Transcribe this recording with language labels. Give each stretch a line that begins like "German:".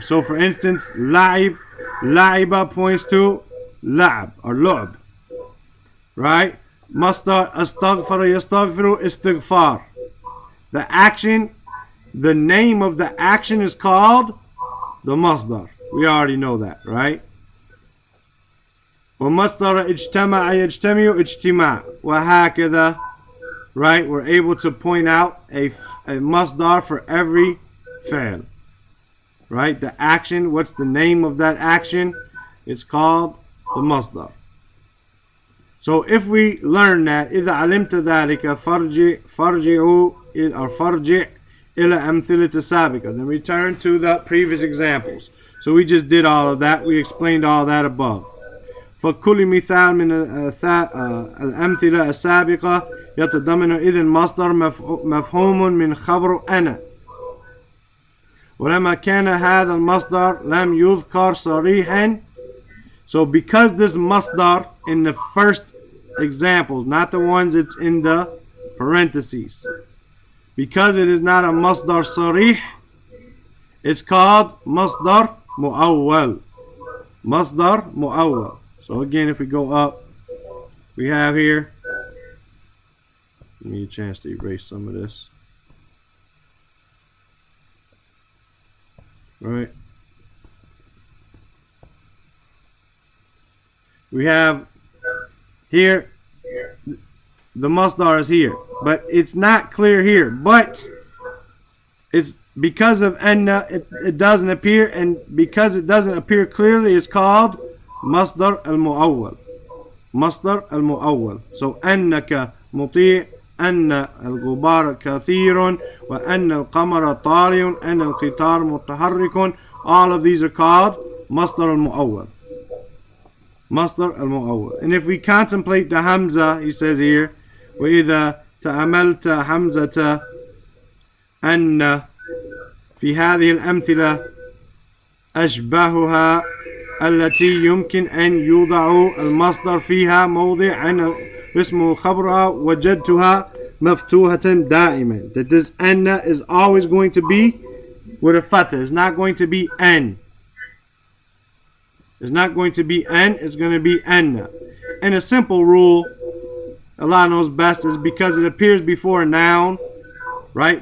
English: So for instance, la'ib, la'iba points to la'ab or lu'b. Right?
Arabic: Masdar astaghfara yastaghfiru istighfar.
English: The action, the name of the action is called the masdar. We already know that, right?
Arabic: ومصدر اجتمع يجتمع اجتماع وهكذا.
English: Right? We're able to point out a masdar for every fi'l. Right? The action, what's the name of that action? It's called the masdar. So if we learn that,
Arabic: إذا علمت ذلك فرجعوا or فرجع إلى أمثلة السابقة,
English: then return to the previous examples. So we just did all of that. We explained all that above.
Arabic: فكل مثال من الأمثلة السابقة يتضمن إذن مصدر مفهوم من خبر أنا. ولما كان هذا المصدر لم يذكر صريحا.
English: So because this masdar in the first examples, not the ones it's in the parentheses, because it is not a masdar sarih, it's called masdar mu'awwal. Masdar mu'awwal. So again, if we go up, we have here, give me a chance to erase some of this. Right. We have here, the masdar is here, but it's not clear here. But it's because of anna, it doesn't appear, and because it doesn't appear clearly, it's called masdar al-mu'awwal. Masdar al-mu'awwal. So
Arabic: annaka muti', أن الغبار كثير وأن القمر طارئ أن القطار متحرك.
English: All of these are called مصدر المؤول.
Arabic: مصدر المؤول.
English: And if we contemplate the Hamza, he says here,
Arabic: وإذا تأملت حمزة أن في هذه الأمثلة أشبهها التي يمكن أن يوضع المصدر فيها موضع اسمه خبرها وجدتها مفتوحة دائما.
English: That this anna is always going to be with a fatha. It's not going to be an. It's not going to be an. It's going to be anna. And a simple rule Allah knows best is because it appears before a noun, right?